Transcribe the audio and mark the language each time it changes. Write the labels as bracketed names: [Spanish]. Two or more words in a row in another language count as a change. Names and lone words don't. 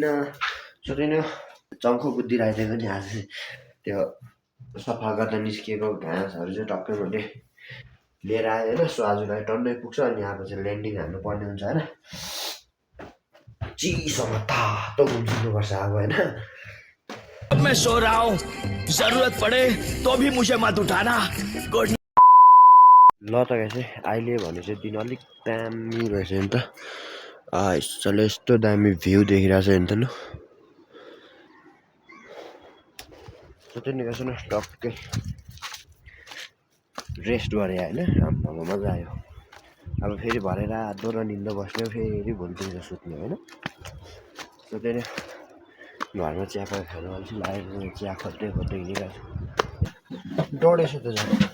[Nepali] सो त्यही नै चङ्खो बुद्धि राखेको नि आज चाहिँ त्यो सफा गर्दा निस्किएको घाँसहरू चाहिँ टक्कै मैले लिएर आएँ होइन। सो आजलाई टन्नै पुग्छ। अनि अब चाहिँ ल्यान्डिङ हान्नु पर्ने हुन्छ होइन। चिसोमा तातो घुम्सिनुपर्छ अब होइन। [Hindi] मैं सो रहा हूँ, जरूरत पड़े तो भी मुझे मत उठाना। गुड [Nepali] ल त गाइस अहिले भने चाहिँ दिन अलिक दामी रहेछ नि त यसले यस्तो दामी भ्यू देखिरहेको छ नि त लु त्यो नि गाइस न टक्कै रेस्ट गरे होइन आम्मामा मजा आयो अब फेरि भरे रातभर निन्दा बस्ने फेरि भोलितिर सुत्ने होइन सो त्यही नै घरमा चिया खानु अल्छी लागेर चिया खोज्दै हिँडिरहेको छु डढेछ त झन्